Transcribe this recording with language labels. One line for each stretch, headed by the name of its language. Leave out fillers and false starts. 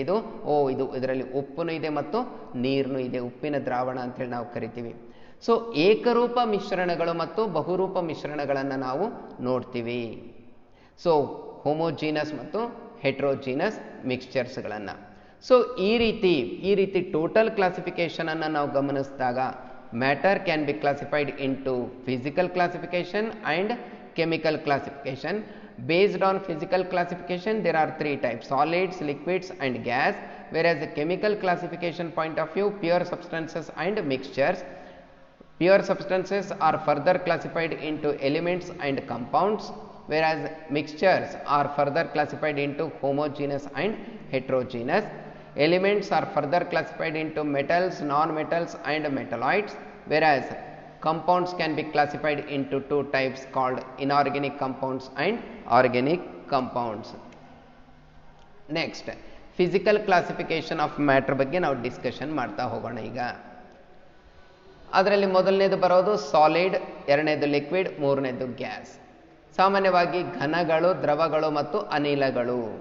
Kannada: ಇದು ಇದರಲ್ಲಿ ಉಪ್ಪುನೂ ಇದೆ ಮತ್ತು ನೀರನ್ನೂ ಇದೆ, ಉಪ್ಪಿನ ದ್ರಾವಣ ಅಂತೇಳಿ ನಾವು ಕರಿತೀವಿ. ಸೊ ಏಕರೂಪ ಮಿಶ್ರಣಗಳು ಮತ್ತು ಬಹುರೂಪ ಮಿಶ್ರಣಗಳನ್ನು ನಾವು ನೋಡ್ತೀವಿ.
English: So homogeneous ಮತ್ತು heterogeneous ಮಿಕ್ಸ್ಚರ್ಸ್ಗಳನ್ನು. So
Kannada: ಈ ರೀತಿ ಟೋಟಲ್ ಕ್ಲಾಸಿಫಿಕೇಶನನ್ನು ನಾವು ಗಮನಿಸಿದಾಗ
English: matter can be classified into physical classification and chemical classification. Based on physical classification, there are 3 types: solids, liquids and gas. Whereas the chemical classification point of view, pure substances and mixtures. Pure substances are further classified into elements and compounds, whereas mixtures are further classified into homogeneous and heterogeneous. Elements are further classified into metals, non-metals and metalloids, whereas compounds can be classified into 2 types called inorganic compounds and organic compounds. Next, physical classification of matter
Kannada: ಬಗ್ಗೆ ನಾವು discussion ಮಾಡ್ತಾ ಹೋಗೋಣ. ಈಗ ಅದರಲ್ಲಿ ಮೊದಲನೇದು ಬರೋದು solid, ಎರಡನೇದು liquid, ಮೂರನೇದು ಗ್ಯಾಸ್. ಸಾಮಾನ್ಯವಾಗಿ ಘನಗಳು, ದ್ರವಗಳು ಮತ್ತು ಅನಿಲಗಳು.